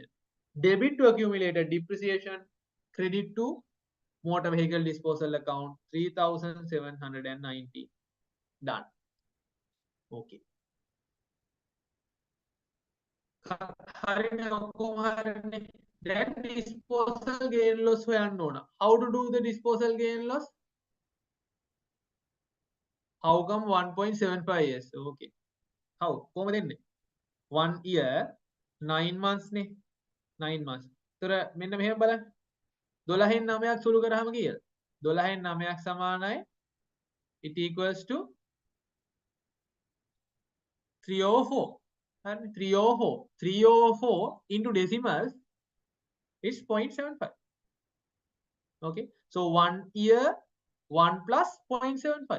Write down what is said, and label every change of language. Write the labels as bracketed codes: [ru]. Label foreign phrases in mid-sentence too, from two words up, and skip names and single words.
[en] Debit to accumulated depreciation, credit to motor vehicle disposal account 3,790. Done. Okay. Then disposal gain loss [si] හොයන්න ඕන. [en] How to do the disposal gain loss? How come 1.75 years? Okay. How? [si] කොහොමද එන්නේ? [en] 1 year 9 months නේ. 9 months. [si] ඒතර මෙන්න මෙහෙම බලන්න. 12න් 9ක් සුළු කරාම කීයද? 12න් 9ක් සමානයි. [en] It equals to 304. 304. 304 into decimals is 0.75. Okay. So 1 year, 1 plus 0.75.